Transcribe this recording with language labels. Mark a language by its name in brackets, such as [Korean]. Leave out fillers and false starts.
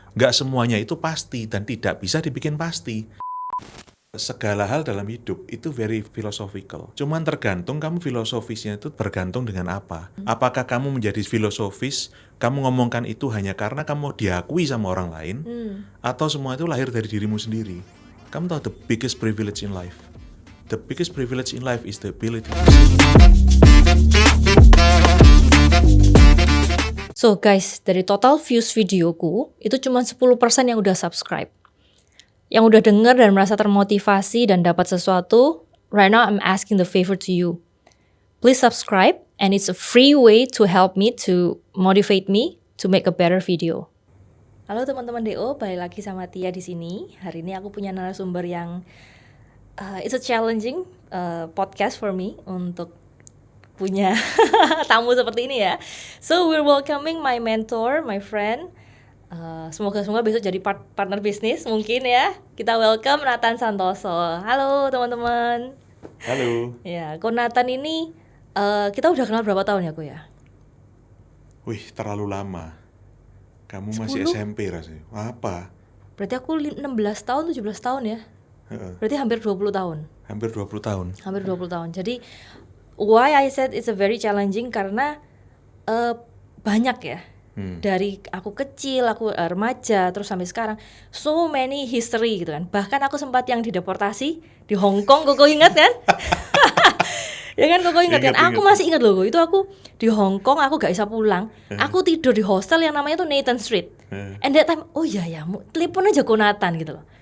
[Indonesian] Nggak semuanya itu pasti dan tidak bisa dibikin pasti. Segala hal dalam hidup itu [English] very philosophical. [Indonesian] Cuman tergantung kamu filosofisnya itu bergantung dengan apa. Apakah kamu menjadi filosofis, kamu ngomongkan itu hanya karena kamu diakui sama orang lain, atau semua itu lahir dari dirimu sendiri. Kamu tahu [English] the biggest privilege in life? The biggest privilege in life is the ability. [Indonesian] So guys, dari total views videoku, itu cuma 10% yang udah subscribe. Yang udah denger dan merasa termotivasi dan dapat sesuatu, [English] right now I'm asking the favor to you. Please subscribe, and it's a free way to help me, to motivate me to make a better video. [Indonesian] Halo teman-teman DO, balik lagi sama Tia di sini. Hari ini aku punya narasumber yang [English] it's a challenging podcast for me [Indonesian] untuk punya tamu seperti ini ya. [English] So we're welcoming my mentor, my friend. [Indonesian] Semoga besok jadi partner bisnis mungkin ya. Kita welcome Nathan Santoso. Halo teman-teman. Halo. Ya, Ko Nathan ini kita udah kenal berapa tahun ya Ko ya? Wih, terlalu lama. Kamu 10? masih SMP rasanya. Apa? Berarti aku 16 tahun, 17 tahun ya. Berarti hampir 20 tahun. Hampir 20 tahun. Hampir 20 tahun. Jadi [English] why I said it's a very challenging [Indonesian] karena banyak ya. Dari aku kecil, aku remaja, terus sampai sekarang [English] so many history [Indonesian] gitu kan. Bahkan aku sempat yang dideportasi di Hong Kong, Koko ingat kan? Ya kan Koko ingat kan? Aku masih ingat loh, itu aku di Hong Kong, aku gak bisa pulang. Aku tidur di hostel yang namanya tuh Nathan Street. [English] And that time, [Indonesian] oh iya ya, telepon aja ke Nathan gitu loh.